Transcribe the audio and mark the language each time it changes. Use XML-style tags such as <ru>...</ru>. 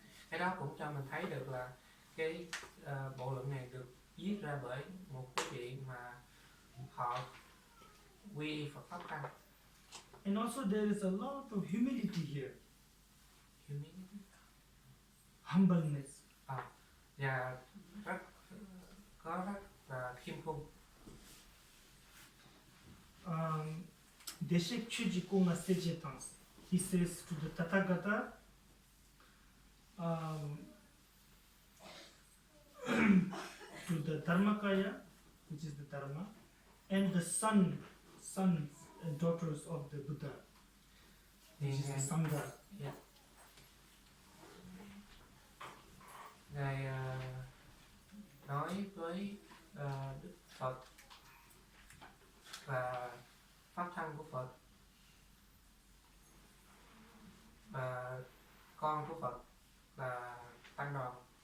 <vi>cái đó cũng cho mình thấy được là cái bộ luận này được viết ra bởi một cái vị mà họ quy y Phật pháp tăng.</vi> <en>And also there is a lot of humility here, humbleness.</en> <vi>Và có rất là khiêm cung.</vi> <bo>Deshek Chuji Konga Sejetans.</bo> <en>He says to the Tathagata, to the Dharmakaya, which is the Dharma, and the sons and daughters of the Buddha, which is the Sangha.</en> <vi>Ngài nói với Đức Phật và pháp thân của Phật và con của Phật là tăng đoàn.</vi>